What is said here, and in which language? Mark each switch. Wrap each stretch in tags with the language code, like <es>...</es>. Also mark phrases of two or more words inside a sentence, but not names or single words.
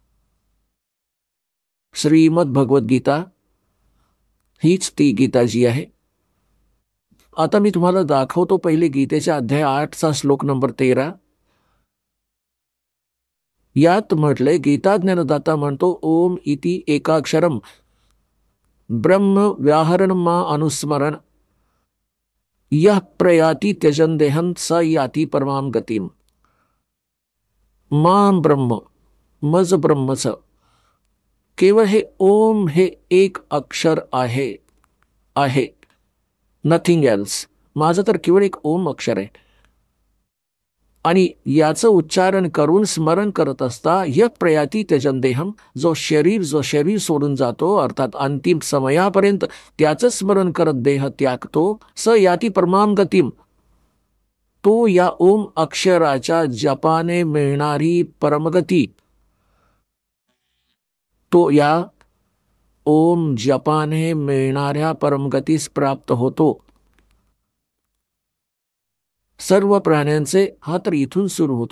<mr>श्रीमद भगवत गीता हीच ती गीता जी आहे. आता मी तुम्हाला दाखवतो पहिले गीतेच्या अध्याय 8चा श्लोक नंबर 13. यात म्हटलंय, गीता ज्ञानदाता म्हणतो,</mr> <sa>ओम इति एकाक्षरम ब्रह्म व्याहरण मा अनुस्मरण यह प्रयाति त्यजन देहन स याति परमाम गतिम. मां ब्रह्म,</sa> <mr>मज ब्रह्मच, केवळ हे ओम हे एक अक्षर आहे,</mr> <en>nothing else.</en> <mr>माझं तर केवळ एक ओम अक्षर आहे. आणि याचं उच्चारण करून स्मरण करत असता</mr> <sa>य प्रयाती त्यजन देहम,</sa> <mr>जो शरीर सोडून जातो, अर्थात अंतिम समयापर्यंत त्याचं स्मरण करत देह त्यागतो,</mr> <sa>स याती परमाम गतिम,</sa> <mr>तो या ओम अक्षराच्या जपाने मिळणारी परमगती, तो या ओम जपाने मिळणाऱ्या परमगतीस प्राप्त होतो. सर्व प्राण्यांचे, हा तर इथून सुरू होतो.</mr>